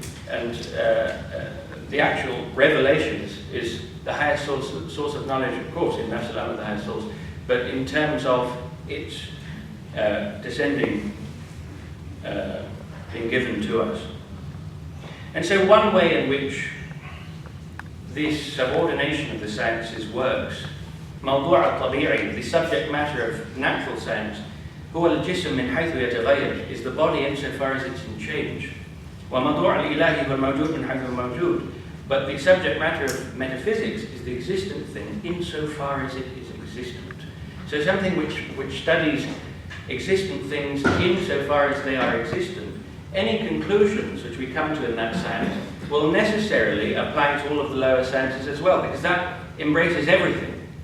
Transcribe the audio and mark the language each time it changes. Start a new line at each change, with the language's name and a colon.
English: And the actual revelation is the highest source of knowledge, of course, in Nafs al-Amr, the highest source, but in terms of its descending, being given to us. And so one way in which this subordination of the sciences works,
Arabic: موضوع الطبيعي,
English: the subject matter of natural science,
Arabic: هو الجسم من حيث يتغير,
English: is the body insofar as it's in change.
Arabic: وموضوع الإلهي هو الموجود من حيث الموجود.
English: But the subject matter of metaphysics is the existent thing insofar as it is existent. So something which studies existent things insofar as they are existent, any conclusions which we come to in that science will necessarily apply to all of the lower sciences as well, because that embraces everything.